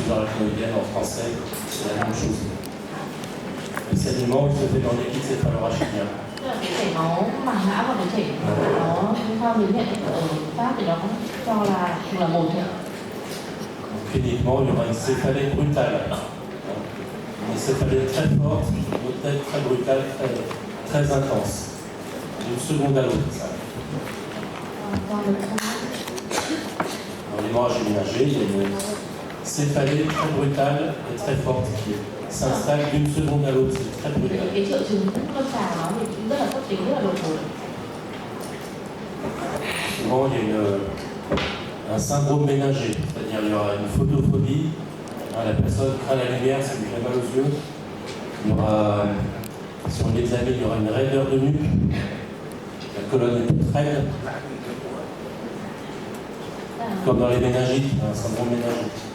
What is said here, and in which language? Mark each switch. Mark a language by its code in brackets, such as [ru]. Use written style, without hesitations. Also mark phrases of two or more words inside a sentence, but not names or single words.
[fr] arachnoïdienne en français, c'est la même chose. Le saignement, il se fait dans les liquides céphalorachidien. [vi] Cái chảy máu màng não và cái chảy nó theo biểu hiện ở Pháp thì nó cũng cho là cùng là một thôi. [fr] Cliniquement, il y aura une céphalée brutale. Une céphalée très forte, peut-être très brutale, très intense. D'une seconde à l'autre, ça. Dans l'hémorragie ménagée, il y a une céphalée très brutale et très forte qui s'installe d'une seconde à l'autre. C'est très brutal. [vi] Cái triệu chứng lâm sàng nó thì cũng rất là cấp tính, rất là đột ngột. [fr] Souvent, il y a un syndrome ménager, c'est-à-dire il y aura une photophobie, la personne craint la lumière, ça lui fait mal aux yeux. Il y aura, si on l'examine, il y aura une raideur de nuque, la colonne est toute raide, comme dans les méningites, un syndrome ménagite.